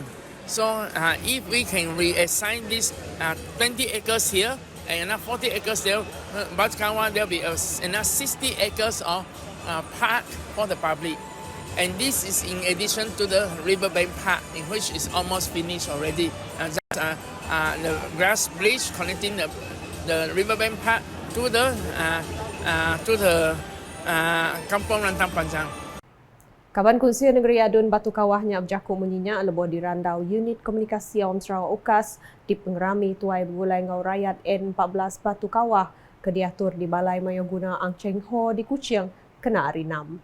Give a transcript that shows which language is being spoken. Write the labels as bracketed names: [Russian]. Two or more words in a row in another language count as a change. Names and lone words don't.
[English] So if we can reassign this 20 acres here, and another 40 acres there, Batu Kawah, there'll be another 60 acres of park for the public. And this is in addition to the Riverbank Park, in which is almost finished already. The grass bridge connecting the Riverbank Park to the Kampung Rantang Panjang. [Iban] Kaban Kunci Negeri Adun Batu Kawahnya berjaku menyinya lebo di randau unit komunikasi Awam Sarawak UKAS di pengerami tuai bergulai ngau rakyat N14 Batu Kawah ke diatur di Balai Mayoguna Ang Cheng Ho di Kuching kena hari 6.